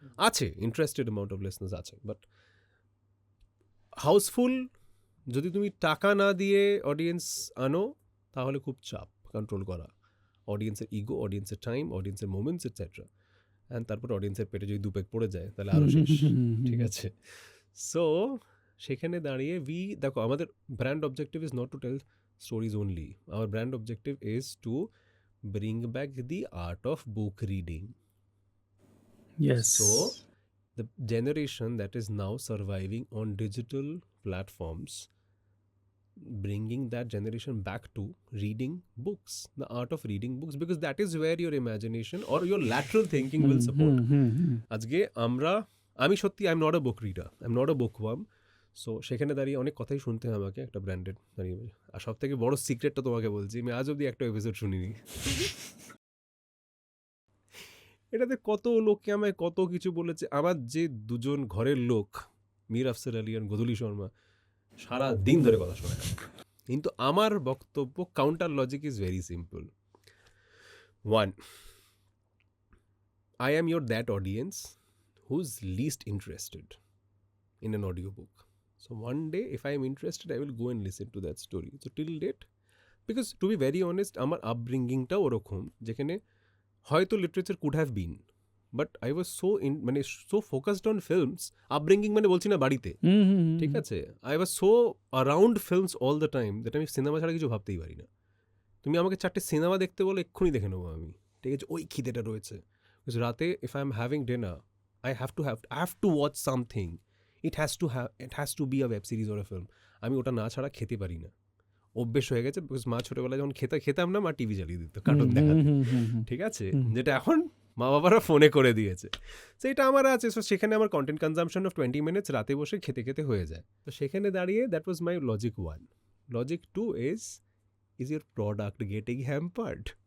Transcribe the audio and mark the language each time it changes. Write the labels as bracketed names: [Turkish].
[Bangla] আছে interested amount of listeners আছে, but Housefull যদি তুমি টাকা না দিয়ে অডিয়েন্স আনো তাহলে খুব চাপ কন্ট্রোল করা, অডিয়েন্সের ইগো, অডিয়েন্সের টাইম, অডিয়েন্সের মোমেন্টস এটসেট্রা। অ্যান্ড তারপর অডিয়েন্সের পেটে যদি দুপেক পড়ে যায় তাহলে আরও শেষ। ঠিক আছে, সো সেখানে দাঁড়িয়ে দেখো আমাদের [English] Brand objective is not to tell stories only. Our brand objective is to bring back the art of book reading. Yes. So the generation that is now surviving on digital platforms, bringing that generation back to reading books, the art of reading books, because that is where your imagination or your lateral thinking will support. [Bangla] আজকে আমি সত্যি [English] I'm not a book reader, I'm not a bookworm. [Bangla] So সেখানে দাঁড়িয়ে অনেক কথাই শুনতে হয় আমাকে একটা ব্র্যান্ডেড দাঁড়িয়ে। আর সব থেকে বড় সিক্রেটটা তোমাকে বলছি, আমি আজ অব্দি একটা এপিসোড শুনিনি। এটাতে কত লোককে আমায় কত কিছু বলেছে। আমার যে দুজন ঘরের লোক, মীর আফসার আলী আর গদুলি শর্মা, সারা দিন ধরে কথা শোনায়, কিন্তু আমার বক্তব্য [English] Counter logic is very simple. 1, I am that audience who's least interested in an audiobook. So one day if I am interested I will go and listen to that story. So till date because to be very honest [Bangla] আমার আপব্রিঙ্গিংটাও ওরকম যেখানে হয়তো [English] literature could have been but I was so [Bangla] মানে so focused on films upbringing মানে বলছি না বাড়িতে ঠিক আছে [English] I was so around films all the time [Bangla] that আমি সিনেমা ছাড়া কিছু ভাবতেই পারি না তুমি আমাকে 4টে সিনেমা দেখতে বলো এক্ষুনি দেখে নেবো আমি ঠিক আছে ওই খিদেটা রয়েছে রাতে [English] If I am having dinner I have to watch something. It has to be a web series or a film. [Bangla] আমি ওটা না ছাড়া খেতে পারি না অভ্যেস হয়ে গেছে বিকজ মা ছোটবেলায় যখন খেতাম না মা টিভি চালিয়ে দিত কার্টুন দেখাতে ঠিক আছে যেটা এখন মা বাবারা ফোনে করে দিয়েছে সেইটা আমার আছে সো সেখানে আমার [English] content consumption of 20 minutes [Bangla] রাতে বসে খেতে খেতে হয়ে যায় তো সেখানে দাঁড়িয়ে [English] that was my logic 1 logic 2 is your product getting hampered